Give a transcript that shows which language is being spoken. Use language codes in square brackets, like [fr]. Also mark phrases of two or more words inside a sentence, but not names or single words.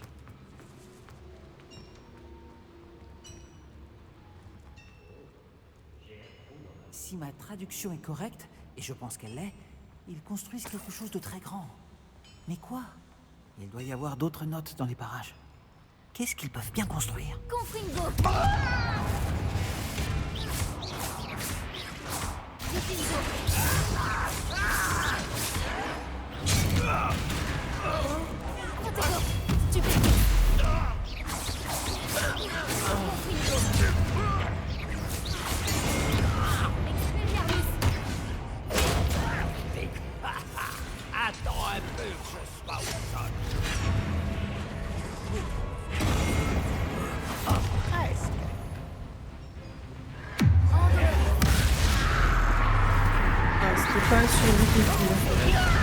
[fr] Si ma traduction est correcte, et je pense qu'elle l'est, ils construisent quelque chose de très grand. Mais quoi? Il doit y avoir d'autres notes dans les parages. Qu'est-ce qu'ils peuvent bien construire? Confringo. Repulso. Protego. Stupéfiant. Confringo. Expelliarmus. Attends un peu que je sois au sol. Oh, presque. Ah, c'était pas sur difficile.